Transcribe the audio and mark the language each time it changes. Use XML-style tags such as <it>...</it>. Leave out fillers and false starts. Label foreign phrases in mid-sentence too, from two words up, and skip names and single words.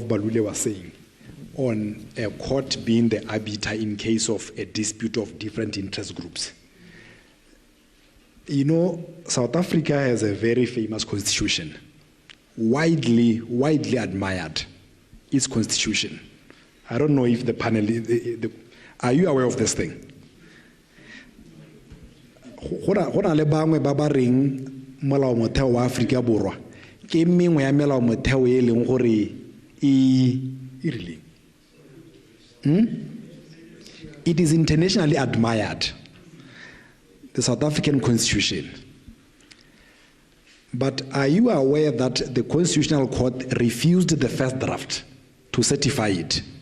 <en>Balule was saying on a court being the arbiter in case of a dispute of different interest groups. You know, South Africa has a very famous constitution, widely admired, its constitution. I don't know if the panel, are you aware of this thing?</en> <tn>Hona le bangwe ba ba reng molao motheo wa Afrika Borwa ke mengwe ya melao motheo e leng gore rileng.</tn> <en>It is internationally admired, the South African Constitution. But are you aware that the Constitutional Court refused the first draft to certify it?</en>